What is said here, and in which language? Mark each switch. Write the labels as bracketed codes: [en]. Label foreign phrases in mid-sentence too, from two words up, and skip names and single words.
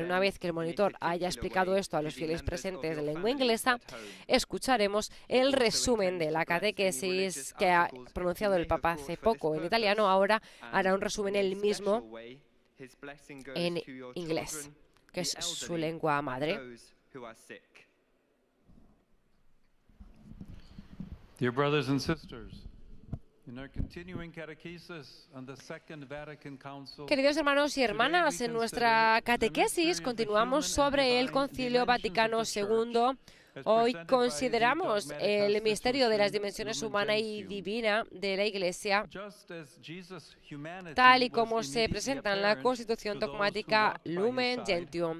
[es] Una vez que el monitor haya explicado esto a los fieles presentes de lengua inglesa, escucharemos el resumen de la catequesis que ha pronunciado el Papa hace poco en italiano. Ahora hará un resumen él mismo en inglés, que es su lengua madre. [en] Dear brothers and sisters, in our continuing catechesis on the Second Vatican Council, [es] queridos hermanos y hermanas, en nuestra catequesis continuamos sobre el Concilio Vaticano II. Hoy consideramos el misterio de las dimensiones humana y divina de la Iglesia, tal y como se presenta en la Constitución dogmática Lumen Gentium.